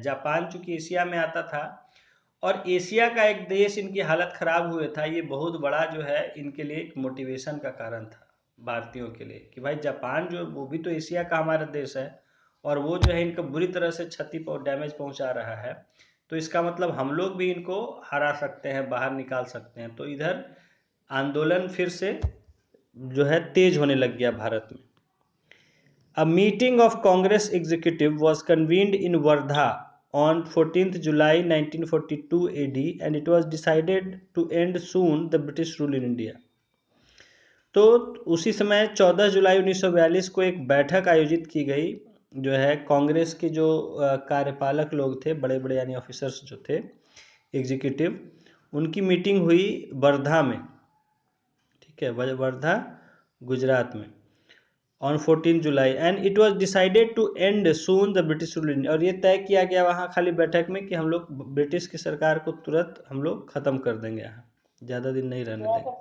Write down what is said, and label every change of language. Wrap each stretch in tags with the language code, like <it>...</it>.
<hi>Japan चूंकि Asia में आता था, और एशिया का एक देश इनकी हालत ख़राब हुए था, ये बहुत बड़ा जो है इनके लिए एक मोटिवेशन का कारण था भारतीयों के लिए, कि भाई जापान जो, वो भी तो एशिया का हमारा देश है, और वो जो है इनको बुरी तरह से क्षति और डैमेज पहुंचा रहा है, तो इसका मतलब हम लोग भी इनको हरा सकते हैं, बाहर निकाल सकते हैं। तो इधर आंदोलन फिर से जो है तेज होने लग गया भारत में।</hi> <en>A meeting of Congress executive was convened in Wardha on 14th July 1942 AD, and it was decided to end soon the British rule in India.</en> <hi>तो उसी समय 14 जुलाई 1942 को एक बैठक आयोजित की गई, जो है कांग्रेस के जो कार्यपालक लोग थे, बड़े बड़े यानी ऑफिसर्स जो थे एग्जीक्यूटिव, उनकी मीटिंग हुई वर्धा में। ठीक है, वर्धा गुजरात में,</hi> <en>on 14 July, and it was decided to end soon the British rule in,</en> <hi>और ये तय किया गया वहाँ खाली बैठक में कि हम लोग ब्रिटिश की सरकार को तुरंत हम लोग ख़त्म कर देंगे, यहाँ ज़्यादा दिन नहीं रहने देंगे।</hi>